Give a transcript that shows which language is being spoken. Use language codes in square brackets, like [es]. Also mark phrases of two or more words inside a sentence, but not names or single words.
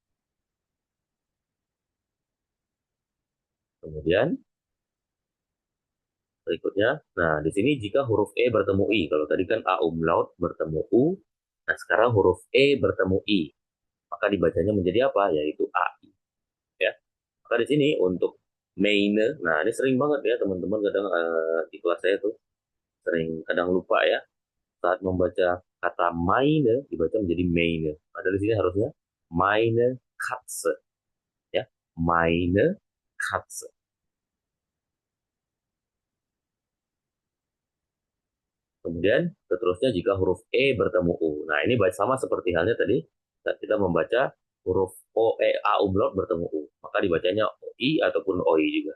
[id] Kemudian berikutnya, nah di sini jika huruf E bertemu I, kalau tadi kan A umlaut bertemu U, nah sekarang huruf E bertemu I, maka dibacanya menjadi apa? Yaitu AI. Ya, maka di sini untuk meine, nah ini sering banget ya teman-teman kadang di kelas saya tuh sering kadang lupa ya. saat membaca kata meine dibaca menjadi meine. Padahal di sini harusnya [de] meine Katze, [id] ya, [de] meine Katze. [id] Kemudian seterusnya jika huruf E bertemu U. Nah, ini sama seperti halnya tadi saat kita membaca huruf O, E, A umlaut bertemu U. Maka dibacanya I ataupun OI juga.